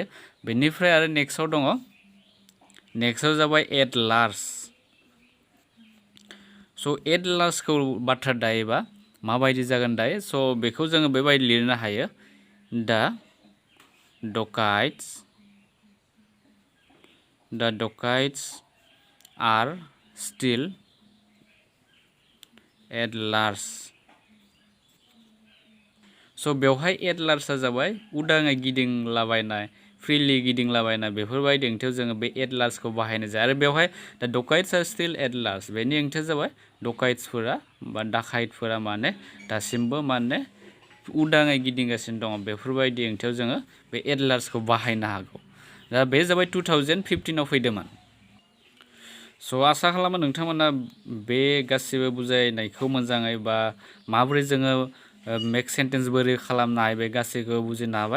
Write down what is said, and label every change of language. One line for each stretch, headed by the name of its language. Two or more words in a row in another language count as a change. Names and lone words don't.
Bodo: बेनिफ्राय आरो नेक्स्टआव दङ नेक्स्टआव जाबाय
English: at large
Bodo: स' एट लार्जखौ बाथ्रा दायोबा माबायदि जागोन दायो स' बेखौ जोङो बेबायदि लिरनो हायो दा
English: dacoits are still at large
Bodo: स' बेवहाय एट लार्जआ जाबाय उदाङै गिदिंलाबायनाय फ्रिलि गिदिंलाबायनाय बेफोरबायदि ओंथियाव जोङो बे एट लार्जखौ बाहायनाय जायो। आरो बेवहाय दा
English: dacoits are still at large
Bodo: बेनि ओंथिया जाबाय डकाइट्सफोरा बा डाकाइटफोरा माने दासिमबो माने उदाङै गिदिंगासिनो दङ बेफोरबायदि ओंथियाव जोङो बे एट लार्जखौ बाहायनो हागौ। दा बे जाबाय 2015आव फैदोंमोन। स' आसा खालामो नोंथांमोना बे गासिबो बुजायनायखौ मोजाङै बा माबोरै जोङो
English: make sentence
Bodo: बोरै खालामनो हायो बे गासैखौबो बुजिनो हाबाय।